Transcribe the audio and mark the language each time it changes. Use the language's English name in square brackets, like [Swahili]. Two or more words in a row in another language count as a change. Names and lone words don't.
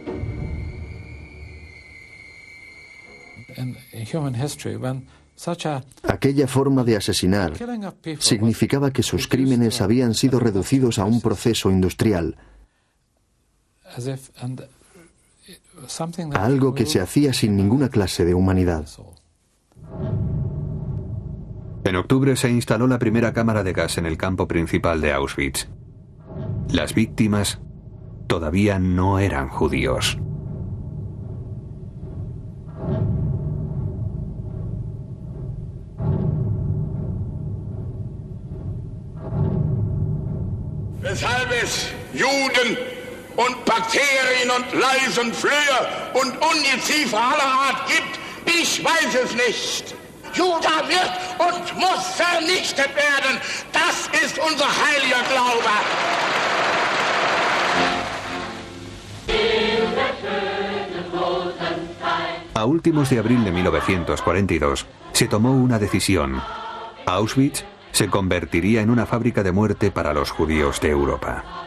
[Spanish] Aquella forma de asesinar significaba que sus crímenes habían sido reducidos a un proceso industrial, a algo que se hacía sin ninguna clase de humanidad. En octubre se instaló la primera cámara de gas en el campo principal de Auschwitz. Las víctimas todavía no eran judíos. [German] Weshalb es Juden und Bakterien und Läuse und Flöhe und Ungeziefer aller Art gibt, ich weiß es nicht. Juda wird und muss vernichtet werden. Das ist unser heiliger Glaube. [Spanish] A últimos de abril de 1942 se tomó una decisión. Auschwitz se convertiría en una fábrica de muerte para los judíos de Europa.